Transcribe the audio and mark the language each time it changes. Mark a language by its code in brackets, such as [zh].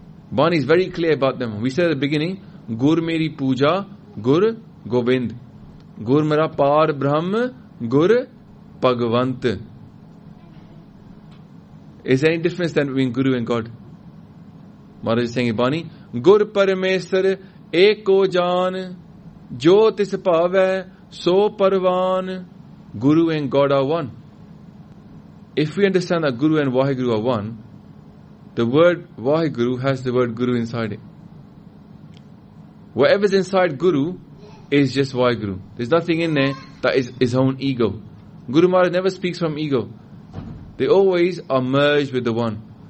[en] Bani is very clear about them. We said at the beginning, Gur Meri Puja, Gur Govind. [pa] Gur Mera Par Brahm, Gur Bhagwant. [en] Is there any difference then between Guru and God? Maharaj is saying, bani, ਗੁਰ ਪਰਮੇਸ਼ਵਰ ਏਕੋ ਜਾਨ, ਜੋ ਤਿਸ ਪਾਵੈ, ਸੋ ਪਰਵਾਨ. Guru and God are one. If we understand that Guru and Waheguru are one, the word Waheguru has the word Guru inside it. Whatever's inside Guru is just Waheguru. There's nothing in there that is his own ego. Guru Maharaj never speaks from ego. They always are merged with the one.